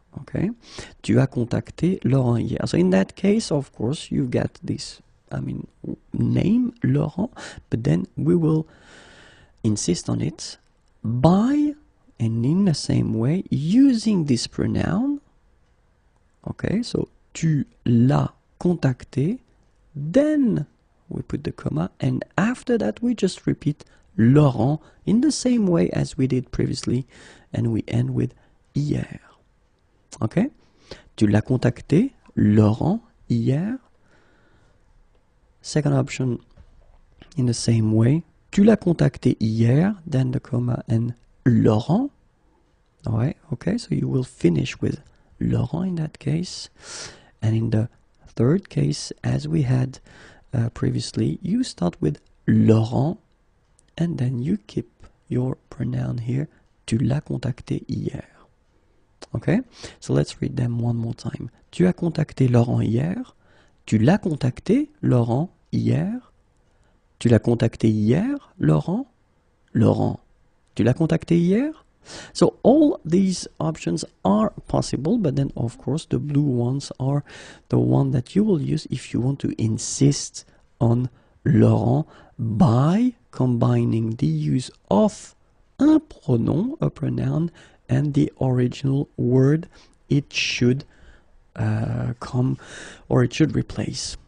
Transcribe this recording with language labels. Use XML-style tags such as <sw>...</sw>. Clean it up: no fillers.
<en>Okay,</en> <fr>tu as contacté Laurent hier.</fr> <en>So in that case, of course, you get this, name Laurent, but then we will insist on it by, and in the same way, using this pronoun. Okay, so</en> <fr>tu l'as contacté,</fr> <en>then we put the comma, and after that we just repeat Laurent in the same way as we did previously, and we end with hier. Okay?</en> <fr>Tu l'as contacté, Laurent, hier.</fr> <en>Second option, in the same way.</en> <fr>Tu l'as contacté hier,</fr> <en>then the comma and Laurent. Alright, okay, so you will finish with Laurent in that case. And in the third case, as we had previously, you start with Laurent, and then you keep your pronoun here.</en> <fr>Tu l'as contacté hier.</fr> <en>Okay, so let's read them one more time.</en> <fr>Tu as contacté Laurent hier. Tu l'as contacté Laurent hier. Tu l'as contacté hier, Laurent. Laurent, tu l'as contacté hier.</fr> <en>So all these options are possible, but then of course the blue ones are the one that you will use if you want to insist on Laurent by combining the use of un pronom, a pronoun, and the original word it should come, or it should replace.</en>